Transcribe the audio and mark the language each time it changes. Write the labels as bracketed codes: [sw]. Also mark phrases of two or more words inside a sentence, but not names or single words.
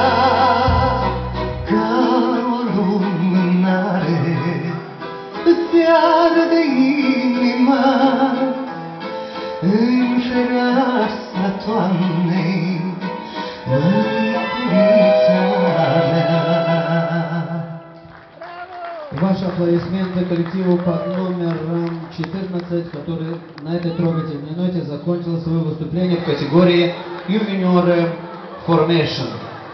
[ro] Ca o lumânare îți arde inima în fereastra toamnei, măiculița mea. [ru] Ваши аплодисменты коллективу под номером 14, который на этой трогательной ноте закончил свое выступление в категории Юниор Formation.